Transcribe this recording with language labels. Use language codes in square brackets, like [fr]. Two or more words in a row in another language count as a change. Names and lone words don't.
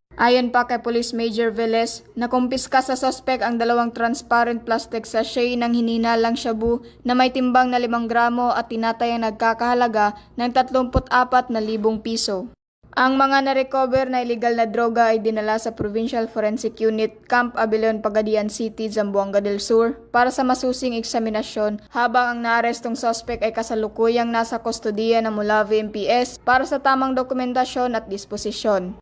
[tl] Ayon pa kay Police Major Velez, nakumpiska sa suspect ang 2 [en] transparent plastic sachet [tl] ng hininalang shabu na may timbang na 5 gramo at tinatayang nagkakahalaga ng 34,000 piso. Ang mga na-recover na illegal na droga ay dinala sa Provincial Forensic Unit, Camp Abeleon, Pagadian City, Zamboanga del Sur para sa masusing eksaminasyon habang ang naarestong suspect ay kasalukuyang nasa kustodiya ng Molave MPS para sa tamang dokumentasyon at disposisyon.